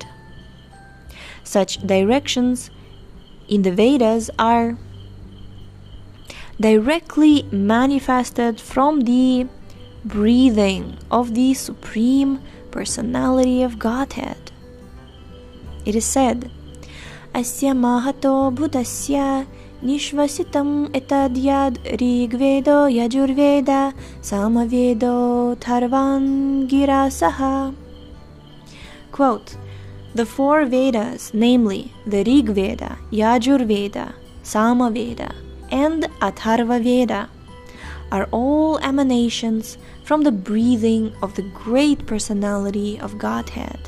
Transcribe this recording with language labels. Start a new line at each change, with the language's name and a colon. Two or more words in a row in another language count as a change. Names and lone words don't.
English: Such directions in the Vedas are directly manifested from the breathing of the Supreme Personality of Godhead. It is said,
Sanskrit: Asya mahato bhutasya nishvasitam etadyad rigvedo yajurveda samavedo tarvan girasaha.
English: Quote, the four Vedas, namely the Rig Veda, Yajur Veda, Sama Veda, and Atharva Veda, are all emanations from the breathing of the great personality of Godhead.